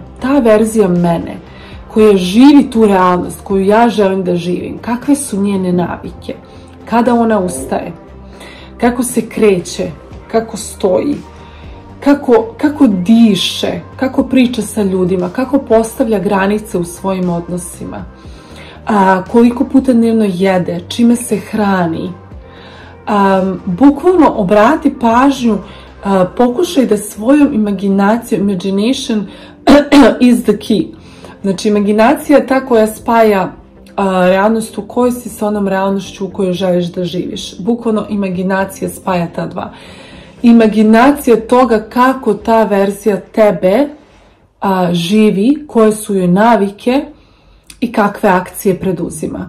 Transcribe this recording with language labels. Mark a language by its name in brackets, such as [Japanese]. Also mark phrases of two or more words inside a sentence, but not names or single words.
[Serbian] Ta verzija mene koja živi tu realnost koju ja želim da živim, kakve su njene navike, kada ona ustaje, kako se kreće, kako stoji, kako diše, kako priča sa ljudima, kako postavlja granice u svojim odnosima, koliko puta dnevno jede, čime se hrani. Bukvalno obrati pažnju, pokušaj da svojom imaginacijom, [English] imagination is the key. [Serbian] Znači, imaginacija je ta koja spaja realnost u kojoj si sa onom realnošću u kojoj želiš da živiš. Bukvalno imaginacija spaja ta dva. Imaginacija toga kako ta verzija tebe živi, koje su joj navike i kakve akcije preduzima.